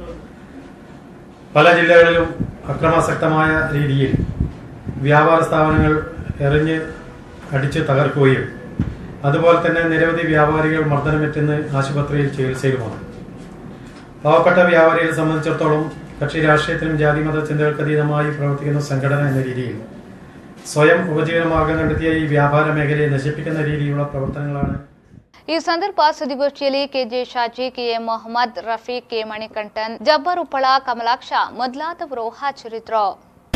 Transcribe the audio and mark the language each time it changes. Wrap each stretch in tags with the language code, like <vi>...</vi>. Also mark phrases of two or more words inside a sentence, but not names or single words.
<ml>പല ജില്ലകളിലും അക്രമാസക്തമായ രീതിയിൽ വ്യാപാര സ്ഥാപനങ്ങൾ എറിഞ്ഞ് അടിച്ച് തകർക്കുകയും അതുപോലെ തന്നെ നിരവധി വ്യാപാരികൾ മർദ്ദനമേറ്റുന്ന ആശുപത്രിയിൽ ചികിത്സയിലുമാണ്. പാവപ്പെട്ട വ്യാപാരികളെ സംബന്ധിച്ചിടത്തോളം കക്ഷി രാഷ്ട്രീയത്തിനും ജാതിമത ചിന്തകൾക്കതീതമായി പ്രവർത്തിക്കുന്ന സംഘടന എന്ന രീതിയിൽ സ്വയം ഉപജീവനമാർഗം കണ്ടെത്തിയ ഈ വ്യാപാര മേഖലയെ നശിപ്പിക്കുന്ന രീതിയിലുള്ള പ്രവർത്തനങ്ങളാണ്.</ml> <kn>ಈ ಸಂದರ್ಭ ಸುದ್ದಿಗೋಷ್ಠಿಯಲ್ಲಿ ಕೆಜೆ ಶಾಜಿ, ಕೆಎಂ ಮೊಹಮ್ಮದ್ ರಫೀಕ್, ಕೆ ಮಣಿಕಂಠನ್, ಜಬ್ಬರ್ ಉಪ್ಪಳ, ಕಮಲಾಕ್ಷ ಮೊದಲಾದವರು ಹಾಜರಿದ್ದರು.</kn>